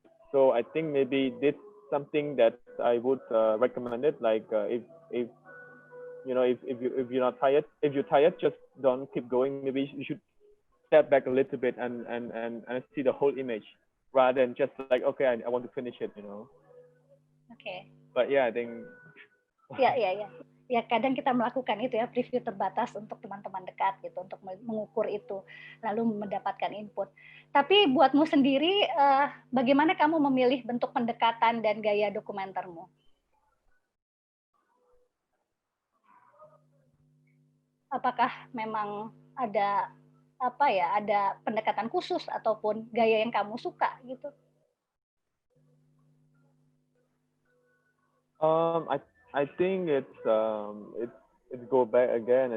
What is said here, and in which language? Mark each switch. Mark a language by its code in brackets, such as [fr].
[en] So I think maybe this something that I would recommend it, like if you're not tired, if you're tired, just don't keep going. Maybe you should step back a little bit and see the whole image, rather than just like, okay, I want to finish it, Okay. But yeah, I think. [id] Ya, kadang kita melakukan itu ya, preview terbatas untuk teman-teman dekat gitu, untuk mengukur itu, lalu mendapatkan input. Tapi buatmu sendiri, bagaimana kamu memilih bentuk pendekatan dan gaya dokumentermu? Apakah memang ada ada pendekatan khusus ataupun gaya yang kamu suka gitu? [en] I think it's go back again.